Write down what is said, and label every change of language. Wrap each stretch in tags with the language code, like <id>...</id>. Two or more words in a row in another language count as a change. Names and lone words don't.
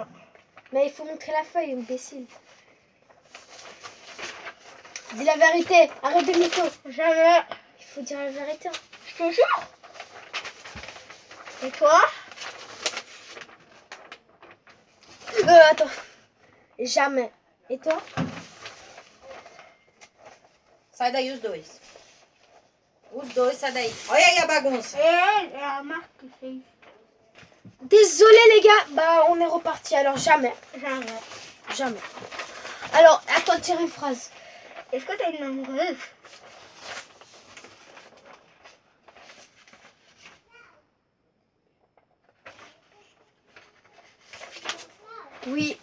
<fr>Mais il faut montrer la feuille, imbécile. Dis la vérité, arrête de mytho. Jamais. Il faut dire la vérité. Je te jure. Et toi? Attends. Jamais. Et toi?</fr> <pt>Sai daí os dois. Os dois, sai daí. Olha aí a bagunça.</pt> <fr>Et la marque qui fait. Désolé les gars. Bah on est reparti. Alors jamais. Jamais. Alors, à toi de tirer une phrase. Est-ce que t'as une amoureuse? Oui.</fr>